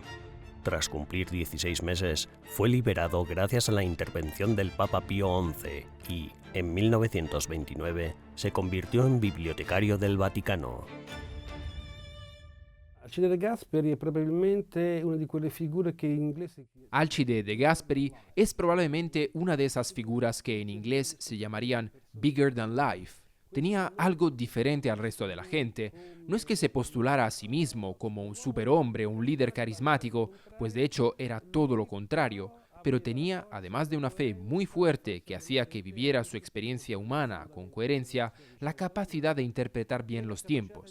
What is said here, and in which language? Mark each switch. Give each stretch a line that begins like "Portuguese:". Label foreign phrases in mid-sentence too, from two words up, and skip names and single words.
Spanish: Tras cumplir 16 meses, fue liberado gracias a la intervención del Papa Pío XI y, en 1929, se convirtió en bibliotecario del Vaticano. Alcide de Gasperi es probablemente una de
Italian: quelle figure
Spanish: que en inglés... Alcide de Gasperi es probablemente una de esas figuras que en inglés se llamarían
English: bigger than life.
Spanish: Tenía algo diferente al resto de la gente. No es que se postulara a sí mismo como un superhombre o un líder carismático, pues de hecho era todo lo contrario, pero tenía, además de una fe muy fuerte que hacía que viviera su experiencia humana con coherencia, la capacidad de interpretar bien los tiempos.